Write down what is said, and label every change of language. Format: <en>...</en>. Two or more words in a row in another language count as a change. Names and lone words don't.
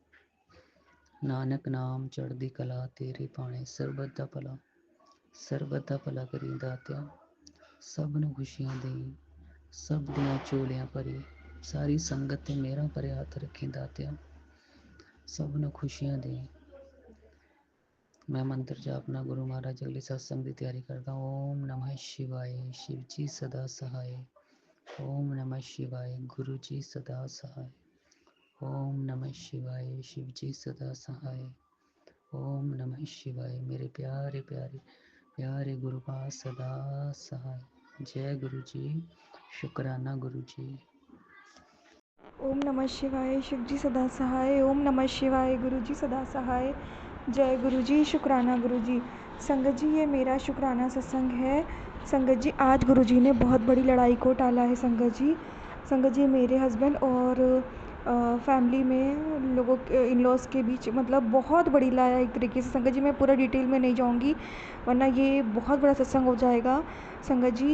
<pa>ਨਾਨਕ ਨਾਮ ਚੜ੍ਹਦੀ ਕਲਾ ਤੇਰੇ ਭਾਣੇ, ਸਰਬਤ ਦਾ ਭਲਾ ਕਰੀ ਦਾਤਿਆ, ਸਭ ਨੂੰ ਖੁਸ਼ੀਆਂ ਦੇਈ, ਸਭ ਦੀਆਂ ਝੋਲੀਆਂ ਭਰੀ, ਸਾਰੀ ਸੰਗਤ ਤੇ ਮੇਰਾ ਭਰਿਆ ਹੱਥ ਰੱਖੀ ਦਾਤਿਆ, ਸਭ ਨੂੰ ਖੁਸ਼ੀਆਂ ਦੇਈ। ਮੈਂ ਮੰਤਰ ਜਾਪਨਾ ਗੁਰੂ ਮਹਾਰਾਜ ਅਗਲੇ ਸਤਸੰਗ ਦੀ ਤਿਆਰੀ ਕਰਦਾ।</pa> <hi>ओम नमः शिवाय, शिव जी सदा सहाय। ओम नमः शिवाय, गुरु जी सदा सहाय। ओम नमः शिवाय, शिव जी सदा सहाय। ओम नमः शिवाय, मेरे प्यारे प्यारे प्यारे गुरु पास सदा सहाय। जय गुरु जी, शुक्राना गुरु जी। ओम नमः शिवाय, शिव जी सदा सहाय। ओम नमः शिवाय, गुरु जी सदा सहाय। जय गुरु जी, शुक्राना गुरु जी। संगत जी, ये मेरा शुक्राना सत्संग है। संगत जी, आज गुरु जी ने बहुत बड़ी लड़ाई को टाला है। संगत जी मेरे हस्बैंड और फैमिली में लोगों के</hi> <en>in-laws</en> <hi>के बीच मतलब बहुत बड़ी लड़ाई एक तरीके से। संगत जी मैं पूरा डिटेल में नहीं जाऊंगी वरना ये बहुत बड़ा सत्संग हो जाएगा संगत जी।</hi>